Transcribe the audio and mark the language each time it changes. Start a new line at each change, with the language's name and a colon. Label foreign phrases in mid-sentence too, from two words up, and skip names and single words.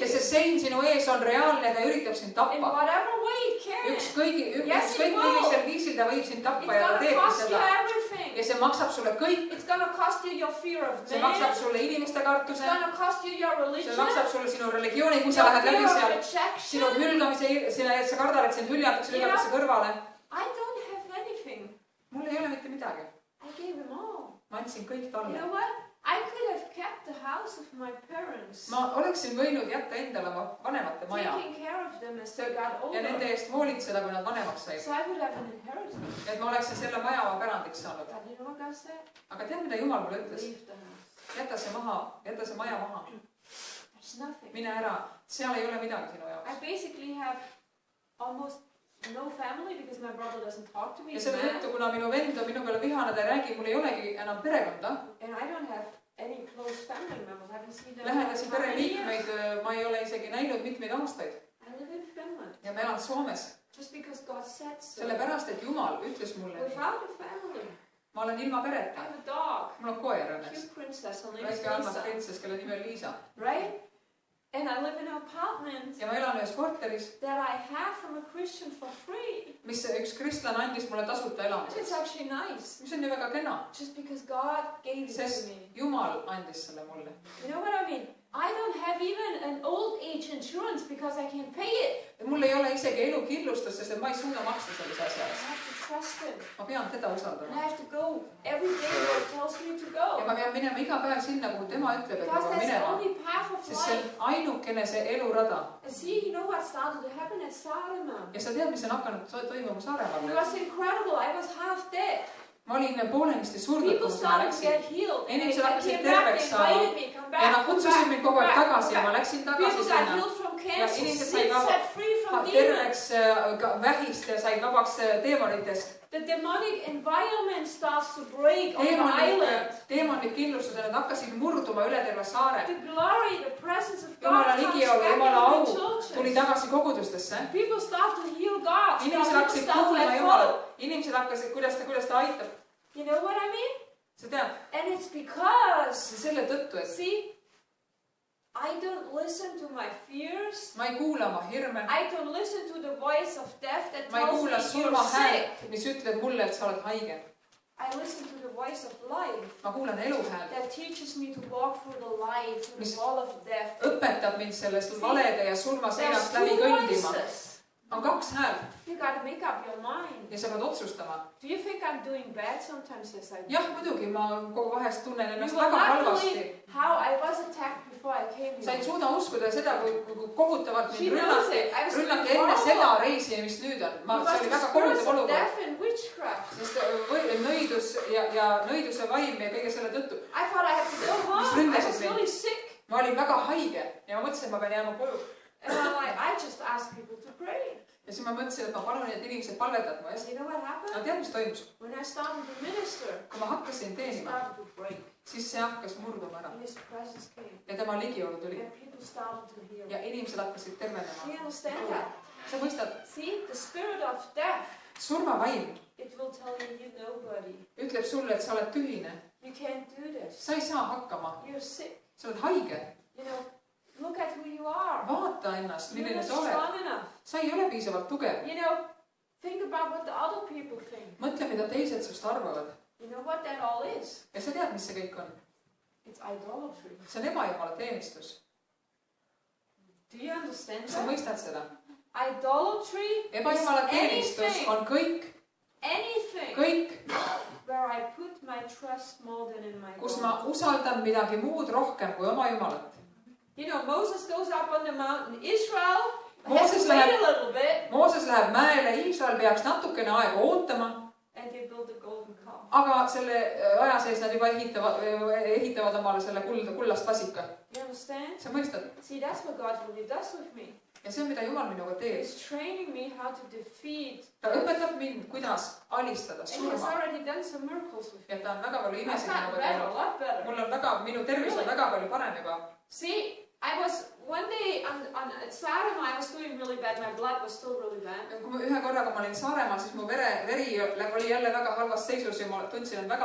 Estonian: Sest see sein sinu ees on reaalne ja ta üritab sind tappa.
English: In whatever way it can.
Estonian: Ükskõik millisel viisil ta võib sind tappa ja ta teebki seda. Ja see maksab sulle kõik.
English: It's gonna cost you your fear of man.
Estonian: See maksab sulle inimeste kartuse.
English: It's gonna cost you your religion.
Estonian: See maksab sulle sinu religiooni, kui sa lähed läbi seal. Sinu hülgamise, sa kardad, et sind hüljatakse, lükatakse kõrvale.
English: I don't have anything.
Estonian: Mul ei ole mitte midagi.
English: I gave him all.
Estonian: Ma andsin kõik talle.
English: You know what? I could have kept the house of my parents.
Estonian: Ma oleksin võinud jätta endale oma vanemate maja.
English: Taking care of them as they got older.
Estonian: Ja nende eest hoolitseda, kui nad vanemaks said.
English: So I would have an inheritance.
Estonian: Et ma oleksin selle maja oma pärandiks saanud.
English: But you know what God said?
Estonian: Aga tead, mida Jumal mulle ütles?
English: Leave the house.
Estonian: Jäta see maha, jäta see maja maha.
English: There's nothing.
Estonian: Mine ära, seal ei ole midagi sinu jaoks.
English: I basically have almost no family because my brother doesn't talk to me.
Estonian: Ja selle tõttu, kuna minu vend on minu peale vihane, ta ei räägi, mul ei olegi enam perekonda.
English: And I don't have any close family members. I haven't seen them.
Estonian: Lähedasi pereliikmeid ma ei ole isegi näinud mitmeid aastaid.
English: I live in Finland.
Estonian: Ja ma elan Soomes.
English: Just because God said so.
Estonian: Sellepärast, et Jumal ütles mulle.
English: Without a family.
Estonian: Ma olen ilma pereta.
English: I have a dog.
Estonian: Mul on koer õnneks.
English: Cute princess. Her name is
Estonian: Väike armas
English: Lisa.
Estonian: printsess, kelle nimi on Liisa.
English: Right? And I live in an apartment
Estonian: ja ma elan ühes korteris,
English: that I have from a Christian for free.
Estonian: Mis üks kristlane andis mulle tasuta elamiseks.
English: It's actually nice.
Estonian: Mis on ju väga kena.
English: Just because God gave it to me.
Estonian: Jumal andis selle mulle.
English: You know what I mean? I don't have even an old age insurance because I can't pay it.
Estonian: Mul ei ole isegi elukindlustust, sest ma ei suuda maksta sellise asja eest.
English: I have to trust him.
Estonian: Ma pean teda usaldama.
English: And I have to go every day where he tells me to go.
Estonian: Ja ma pean minema iga päev sinna, kuhu tema ütleb, et ma pean minema. Sest see on ainukene see elurada.
English: And see, you know what started to happen at Saaremaa?
Estonian: Ja sa tead, mis on hakanud toimuma Saaremaal?
English: It was incredible. I was half dead.
Estonian: Ma olin poolenisti surnud, kus ma läksin. Inimesed hakkasid terveks saama. Ja nad kutsusid mind kogu aeg tagasi ja ma läksin tagasi sinna. Ja inimesed said terveks vähist ja said vabaks teemonitest.
English: The demonic environment starts to break on the island.
Estonian: Deemonid kindlustused, nad hakkasid murduma üle terve saare.
English: The glory, the presence of God
Estonian: Jumala ligiolu, Jumala au tuli tagasi kogudustesse.
English: People start to heal God.
Estonian: Inimesed hakkasid kuulma Jumalat. Inimesed hakkasid, kuidas ta aitab.
English: You know what I mean?
Estonian: Sa tead?
English: And it's because
Estonian: selle tõttu, et see,
English: I don't listen to my fears.
Estonian: Ma ei kuula oma hirme.
English: I don't listen to the voice of death that
Estonian: ma ei
English: tells
Estonian: kuula
English: me
Estonian: surma
English: you're sick.
Estonian: häält, mis ütleb mulle, et sa oled haige.
English: I listen to the voice of life.
Estonian: Ma kuulan elu häält.
English: That teaches me to walk through the light, through the wall of death.
Estonian: Õpetab mind sellest valede ja surma seinast läbi kõndima. On kaks häält.
English: You gotta make up your mind.
Estonian: Ja sa pead otsustama.
English: Do you think I'm doing bad sometimes? Yes, I do.
Estonian: Jah, muidugi, ma kogu vahest tunnen ennast väga halvasti.
English: How I was attacked before I came here.
Estonian: Sa ei suuda uskuda seda, kui kohutavalt mind rünnati enne seda reisi, mis nüüd on. See oli väga kohutav olukord. Sest nõidus ja nõiduse vaim ja kõige selle tõttu. Mis ründasid mind. Ma olin väga haige ja ma mõtlesin, et ma pean jääma koju.
English: And I'm like, I just ask people to pray.
Estonian: Ja siis ma mõtlesin, et ma palun, et inimesed palvetavad mu eest.
English: You know what happened?
Estonian: Aga tead, mis toimus?
English: When I started to minister,
Estonian: kui ma hakkasin teenima, siis see hakkas murduma ära. Ja tema ligiolu tuli. Ja inimesed hakkasid tervenema.
English: You understand that?
Estonian: Sa mõistad?
English: See, the spirit of death
Estonian: surmavaim
English: it will tell you you're nobody.
Estonian: ütleb sulle, et sa oled tühine.
English: You can't do this.
Estonian: Sa ei saa hakkama.
English: You're sick.
Estonian: Sa oled haige.
English: You know, look at who you are.
Estonian: Vaata ennast,
English: You're
Estonian: milline
English: not
Estonian: sa oled.
English: strong enough.
Estonian: Sa ei ole piisavalt tugev.
English: You know, think about what the other people think.
Estonian: Mõtle, mida teised sust arvavad.
English: You know what that all is?
Estonian: Ja sa tead, mis see kõik on?
English: It's idolatry.
Estonian: See on ebajumala teenistus.
English: Do you understand
Estonian: Sa
English: that?
Estonian: mõistad seda?
English: Idolatry
Estonian: Ebajumala
English: is
Estonian: teenistus on kõik,
English: anything where I put my trust more than in my
Estonian: kus
English: God.
Estonian: ma usaldan midagi muud rohkem kui oma Jumalat.
English: You know, Moses goes up on the mountain. Israel has
Estonian: Mooses
English: to wait
Estonian: läheb-
English: a little bit,
Estonian: Mooses läheb mäele, Iisrael peaks natukene aega ootama,
English: and they build a golden calf.
Estonian: aga selle aja sees nad juba ehitavad omale selle kullast vasika.
English: You understand?
Estonian: Sa mõistad?
English: See, that's what God really does with me.
Estonian: Ja see on, mida Jumal minuga teeb.
English: He's training me how to defeat.
Estonian: Ta õpetab mind, kuidas alistada
English: And he has
Estonian: surma.
English: already done some miracles with me.
Estonian: Ja ta on väga palju
English: I've
Estonian: imesid
English: gotten
Estonian: minuga
English: better, a
Estonian: teinud.
English: lot better.
Estonian: Mul on väga, minu tervis on väga palju parem juba.
English: See, I was one day on Saaremaa, I was doing really bad. My blood was still really bad.
Estonian: Kui ma ühe korraga ma olin Saaremaal, siis mu veri oli jälle väga halvas seisus ja ma tundsin, et väga